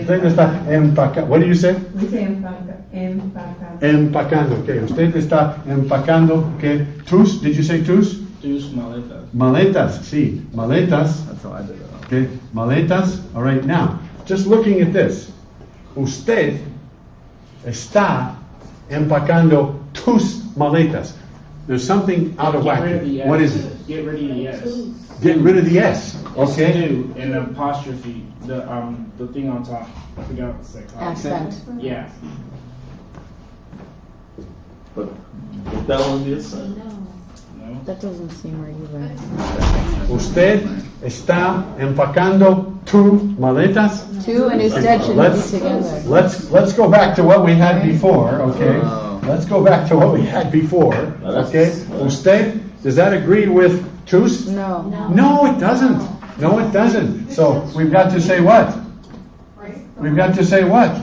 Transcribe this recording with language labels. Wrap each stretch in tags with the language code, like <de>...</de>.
<es>Usted está empacar.</es> <en>What do you say? We say empacando.</en> <es>Empacando, okay. Usted está empacando, okay.</es> <en>Tus, did you say tus?</en> <es>Tus maletas. Maletas, sí. Maletas.</es> <en>That's how I did it. Okay. Maletas. All right, now, just looking at this.</en> <es>Usted está empacando tus maletas.</es> <en>There's something out of whack here. What is it? Get rid of the S. Get rid of the S. Okay. Do and apostrophe the thing on top. I forgot what's that called. Accent. Yeah. But if that one is No. That doesn't seem where you read.</en> <es>Usted está empacando tus maletas.</es> <en>Two and instead should be together. Let's go back to what we had before, okay? Wow. Let's go back to what we had before, okay? Usted, does that agree with tus? No. No, it doesn't. No, it doesn't. So we've got to say what? We've got to say what?</en>